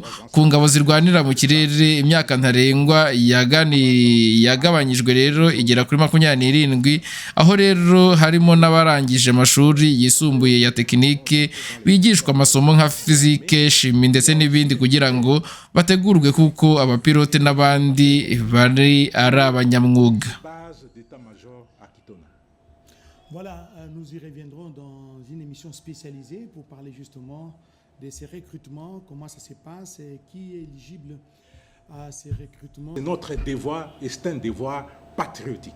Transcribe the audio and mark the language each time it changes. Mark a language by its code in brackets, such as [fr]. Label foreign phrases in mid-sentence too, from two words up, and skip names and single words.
[rw] Ku ngabo zirwanira mu kirere imyaka ntarengwa yagabanyijwe rero igera kuri 27, aho rero harimo n'abarangije amashuri yisumbuye ya tekinike bigishwa amasomo nka fizike, shimi ndetse n'ibindi kugira ngo bategurwe kuko abapilote n'abandi bari ari abanyamwuga. [fr] Voilà, nous y reviendrons dans une émission spécialisée pour parler justement de ces recrutements, comment ça se passe et qui est éligible à ces recrutements. C'est notre devoir et c'est un devoir patriotique.